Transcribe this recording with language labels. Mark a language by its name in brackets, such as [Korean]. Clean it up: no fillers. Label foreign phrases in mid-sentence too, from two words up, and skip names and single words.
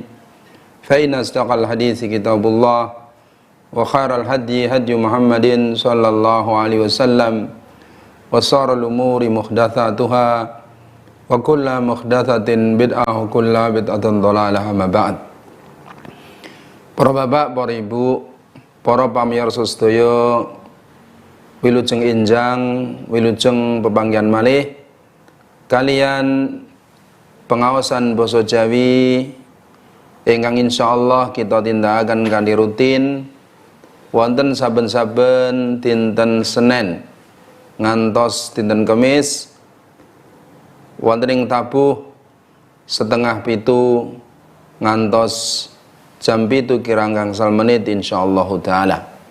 [Arabic] فإن أصدق الحديث كتاب الله وخير الهدي هدي محمد صلى الله عليه وسلم وشر الأمور محدثاتها وكل محدثة بدعة وكل بدعة ضلالة، أما بعد. [Javanese] Para bapak, para ibu, para pamirsa sedaya, wilujeng injang, wilujeng pepanggihan malih kalian pengawasan basa Jawi ingkang insyaallah kita tindakaken kanthi rutin wonten saben-saben dinten Senin ngantos dinten Kamis wonten ing tabuh setengah pitu ngantos jam 7 kirang gangsal menit [Arabic] إن شاء الله تعالى.